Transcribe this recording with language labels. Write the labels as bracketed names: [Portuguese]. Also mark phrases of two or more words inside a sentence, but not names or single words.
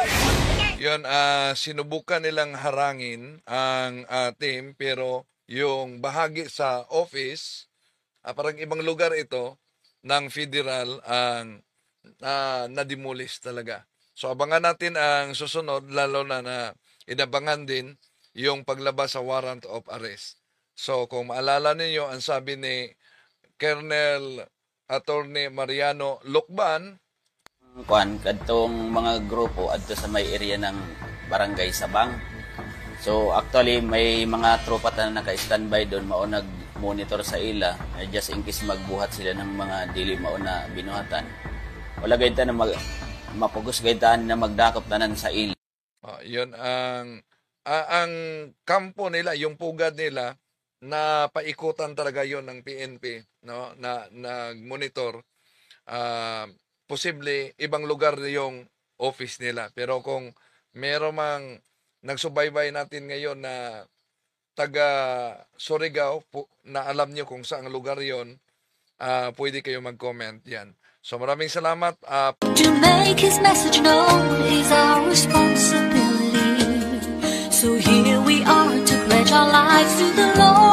[Filipino] Yun, sinubukan nilang harangin ang team, pero yung bahagi sa office, parang ibang lugar ito, ng federal ang na-demolish talaga. So abangan natin ang susunod, lalo na inabangan din yung paglabas sa warrant of arrest. So kung maalala ninyo, ang sabi ni Colonel Attorney Mariano Lucban, [Cebuano] kuan kadtong mga grupo adto sa may area ng Barangay Sabang. So actually may mga tropa na naka-standby doon, mao nag-monitor sa ila [English] just in case [Cebuano] magbuhat sila ng mga dili mao na binuhatan. Wala gayta na mapugos gayta na magdakop tanan sa ila. [Filipino] Yun ang kampo nila, yung pugad nila, na paikutan talaga yon ng PNP, no, na nag-monitor. Posible ibang lugar yung office nila, pero kung meron mang nagsubaybay natin ngayon na taga Surigao na alam niyo kung saan lugar yon, pwede kayo mag-comment yan. So maraming salamat. [English] To make his message known is our responsibility. So here we are to pledge our lives to the Lord.